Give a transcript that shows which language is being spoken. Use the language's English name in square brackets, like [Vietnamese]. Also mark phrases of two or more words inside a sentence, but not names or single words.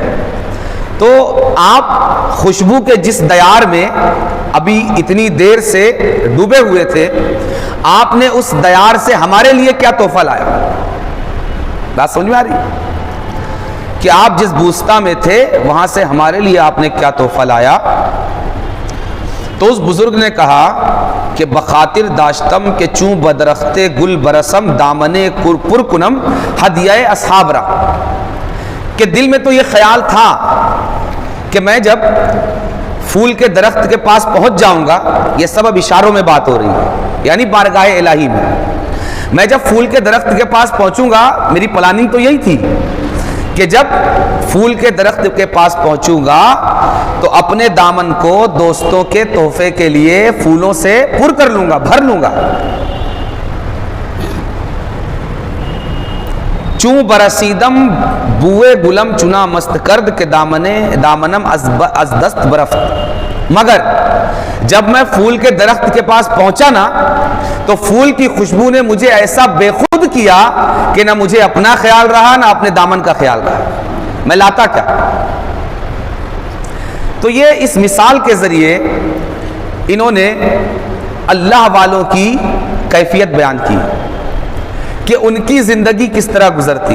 [Urdu] تو آپ خوشبو کے جس دیار میں ابھی اتنی دیر سے ڈوبے ہوئے تھے، آپ نے اس دیار سے ہمارے لیے کیا تحفہ لایا؟ بات سمجھ میں آ رہی کہ آپ جس بوستا میں تھے وہاں سے ہمارے لیے آپ نے کیا تحفہ لایا؟ تو اس بزرگ نے کہا کہ [Persian] بخاطر داشتم کے چوں بدرخت گل برسم دامنے پر کنم ہدیہ اصحاب را، [Urdu] کہ دل میں تو یہ خیال تھا کہ میں جب پھول کے درخت کے پاس پہنچ جاؤں گا، یہ سب اب اشاروں میں بات ہو رہی ہے، یعنی بارگاہ الہی میں جب پھول کے درخت کے پاس پہنچوں گا، میری پلاننگ تو یہی تھی کہ جب پھول کے درخت کے پاس پہنچوں گا تو اپنے دامن کو دوستوں کے تحفے کے لیے پھولوں سے پر کر لوں گا، بھر لوں گا۔ [Persian] چوں برسیدم بوئے گلم چنا مست کرد کے دامنم از دست برفت، [Urdu] مگر جب میں پھول کے درخت کے پاس پہنچا نا تو پھول کی خوشبو نے مجھے ایسا بے خود کیا کہ نہ مجھے اپنا خیال رہا نہ اپنے دامن کا خیال رہا، میں لاتا کیا۔ تو یہ اس مثال کے ذریعے انہوں نے اللہ والوں کی کیفیت بیان کی کہ ان کی زندگی کس طرح گزرتی۔